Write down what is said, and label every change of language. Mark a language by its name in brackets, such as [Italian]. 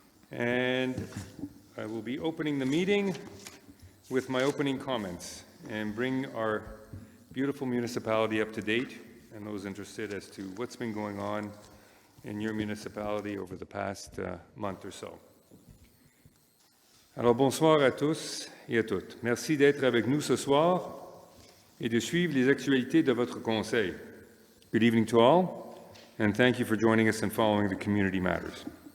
[English] And I will be opening the meeting with my opening comments and bring our beautiful municipality up to date and those interested as to what's been going on in your municipality over the past month or so. [French] Alors, bonsoir à tous et à toutes. Merci d'être avec nous ce soir et de suivre les actualités de votre conseil. [English] Good evening to all, and thank you for joining us and following the community matters.